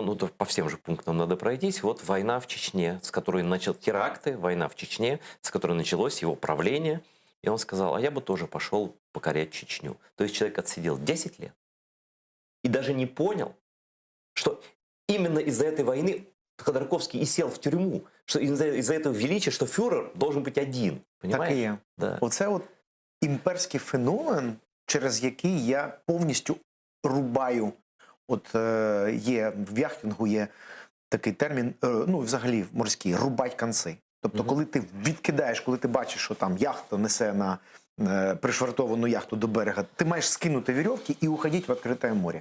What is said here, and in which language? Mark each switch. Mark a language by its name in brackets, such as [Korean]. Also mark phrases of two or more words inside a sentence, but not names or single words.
[Russian] Ну, то по всем же пунктам надо пройтись. Вот война в Чечне, с которой начал теракты, война в Чечне, с которой началось его правление. И он сказал, а я бы тоже пошел покорять Чечню. То есть человек отсидел 10 лет и даже не понял, что именно из-за этой войны Ходорковский и сел в тюрьму, що із-за этого величия, [Ukrainian] що фюрер должен бути один. Так і є. Да. Оце от імперський феномен, через який я повністю рубаю. От є в яхтингу є такий термін, ну взагалі морський, рубать конці. Тобто, коли ти відкидаєш, коли ти бачиш, що там яхта несе на пришвартовану яхту до берега, ти маєш скинути вірьовки і уходити в відкрите море.